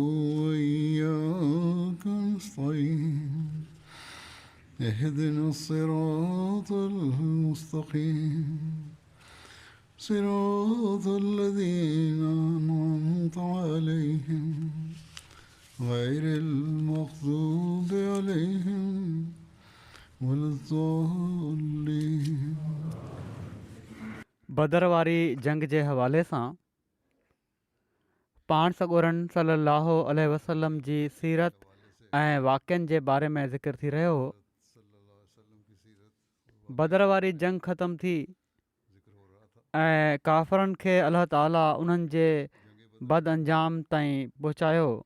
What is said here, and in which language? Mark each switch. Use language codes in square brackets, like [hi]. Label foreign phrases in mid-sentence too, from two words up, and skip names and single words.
[ar] وإياك نستعين اهدنا الصراط المستقيم صراط الذين أنعمت عليهم غير المغضوب عليهم ولا الضالين. [sd] बदर वारी जंग जे हवाले सां पाण सॻोरन [ar] صلى الله عليه وسلم [sd] जी सीरत ऐं वाक़िअनि जे बारे में ज़िक्र थी रहियो हो. बदर वारी जंग ख़तमु थी ऐं काफ़रनि खे अलाह ताला उन्हनि जे बद अंजाम ताईं पहुचायो.